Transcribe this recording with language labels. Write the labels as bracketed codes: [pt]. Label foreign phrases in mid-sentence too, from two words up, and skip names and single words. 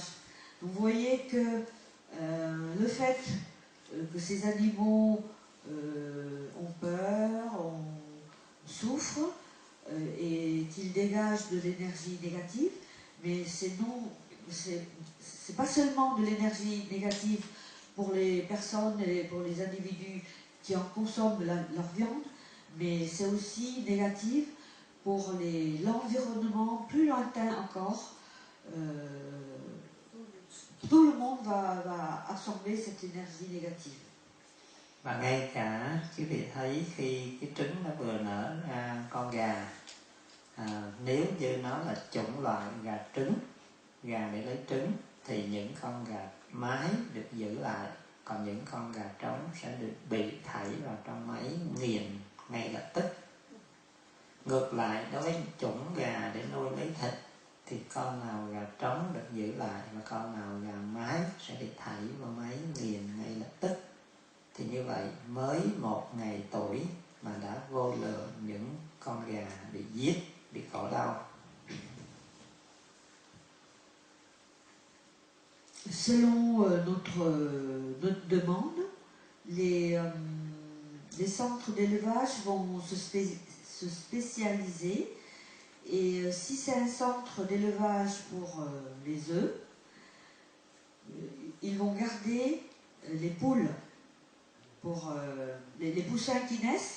[fr] Vous voyez que le fait que ces animaux ont peur, souffrent et qu'ils dégagent de l'énergie négative, mais c'est pas seulement de l'énergie négative pour les personnes et pour les individus qui en consomment leur viande, mais c'est aussi négatif pour l'environnement plus lointain encore. Tout le monde va absorber cette énergie négative. [vi] Và ngay cả quý vị thấy khi cái trứng nó vừa nở ra con gà, nếu như nó là chủng loại gà trứng, gà để lấy trứng, thì những con gà mái được giữ lại, còn những con gà trống sẽ được bị thảy vào trong máy nghiền ngay lập tức. Ngược lại, đối với chủng gà để nuôi lấy thịt thì con nào gà trống được giữ lại và con nào gà mái sẽ bị thảy vào máy nghiền ngay lập tức. Thì như vậy mới 1 ngày tuổi mà đã vô lượng những con gà bị giết, bị khổ đau. [fr] Selon notre demande, les centres d'élevage vont se spécialiser, et si c'est un centre d'élevage pour les œufs, ils vont garder les poules pour les poussins qui naissent.